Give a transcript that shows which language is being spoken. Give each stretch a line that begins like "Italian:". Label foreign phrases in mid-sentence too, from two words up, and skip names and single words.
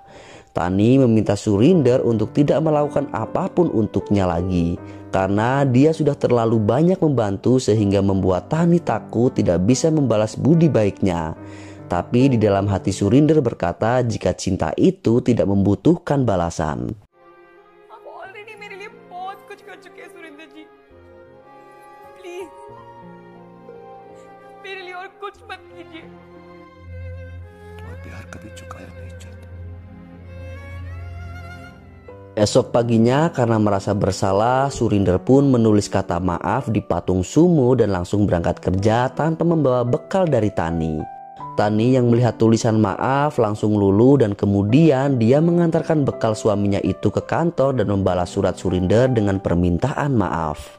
Indonesian: Tani meminta Surinder untuk tidak melakukan apapun untuknya lagi, karena dia sudah terlalu banyak membantu sehingga membuat Tani takut tidak bisa membalas budi baiknya. Tapi di dalam hati Surinder berkata jika cinta itu tidak membutuhkan balasan.
Hindi: आप ऑलरेडी मेरे लिए बहुत कुछ कर चुके हैं सुरेंद्र जी. प्लीज मेरे लिए और कुछ मत कीजिए. और प्यार कभी चुकाया नहीं चाहता.
Indonesian: Esok paginya karena merasa bersalah, Surinder pun menulis kata maaf di patung sumo dan langsung berangkat kerja tanpa membawa bekal dari Tani. Tani yang melihat tulisan maaf langsung luluh dan kemudian dia mengantarkan bekal suaminya itu ke kantor dan membalas surat Surinder dengan permintaan maaf.